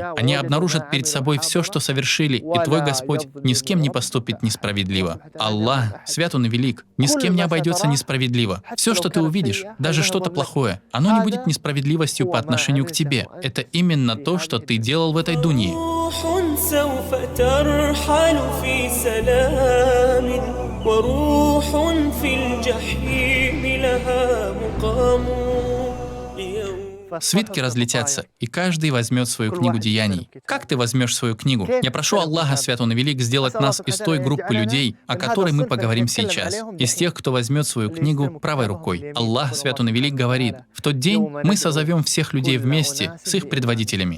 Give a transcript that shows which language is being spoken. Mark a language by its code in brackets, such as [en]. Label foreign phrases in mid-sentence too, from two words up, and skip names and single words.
[ru] Они обнаружат перед собой все, что совершили, и твой Господь ни с кем не поступит несправедливо. Аллах, свят Он и велик, ни с кем не обойдется несправедливо. Все, что ты увидишь, даже что-то плохое, оно не будет несправедливостью по отношению к тебе. Это именно то, что ты делал в этой дунье. [ar] سوف ترحل في سلام وروح في الجحيم لها مقام. [ru] Свитки разлетятся, и каждый возьмет свою книгу деяний. Как ты возьмешь свою книгу? Я прошу Аллаха, свят Он и велик, сделать нас из той группы людей, о которой мы поговорим сейчас. Из тех, кто возьмет свою книгу правой рукой. Аллах, свят Он и велик, говорит: в тот день мы созовем всех людей вместе с их предводителями.